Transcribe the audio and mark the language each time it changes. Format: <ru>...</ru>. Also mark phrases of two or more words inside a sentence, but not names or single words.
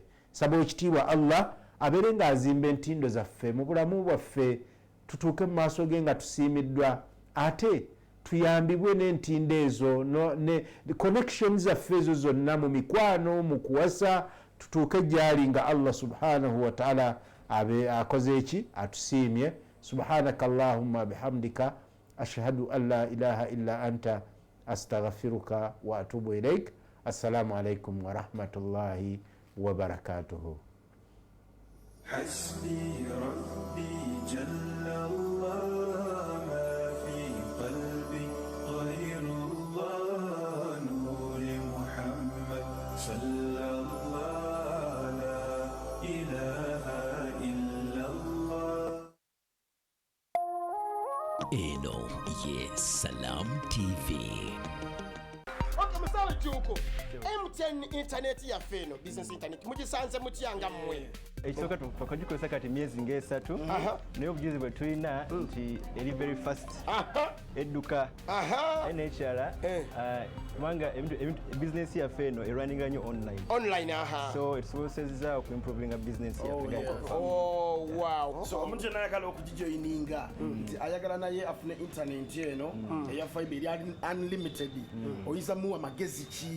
<lg>Saba ekitiibwa Allah abeere ng'azimba entindo zaffe mu bulamu bwaffe, tutuuke mu maaso ge nga tusiimiddwa, ate tuyambibwe n'entindo ezo ne connection zaffe ezo zonna mu mikwano, mu kuwasa, tutuuke gyali nga</lg> <ar>الله سبحانه وتعالى</ar> <lg>akoze eki, atusiimye.</lg> <ar>سبحانك اللهم وبحمدك أشهد أن لا إله إلا أنت أستغفرك وأتوب إليك. السلام عليكم ورحمة الله وبركاته. حسبي ربي جل الله ما في قلبي غير الله نور محمد صلى الله لا إله إلا الله.</ar> <lg>Eno ye Salam TV. Musawo Juko MTN internet ya feno</lg> <en>business internet</en> <lg>mugisanze mutyanga mmwe ekisooka twakagikozesa kati myezi ng'esatu naye obujuzi bwe tulina nti eri</lg> <en>very fast</en> <lg>edduka n'ekirala kubanga bizinesi yaffe eno erunninga nnyo</lg> <en>online so</en> <lg>etusobozesezza okuimprovinga bizinesi yaffe. Wow. So omuntu yenna ayagala okugijoyininga nti ayagala naye afune internet eno eya fiber eri unlimited oyinza muwa amagezi ki?</lg>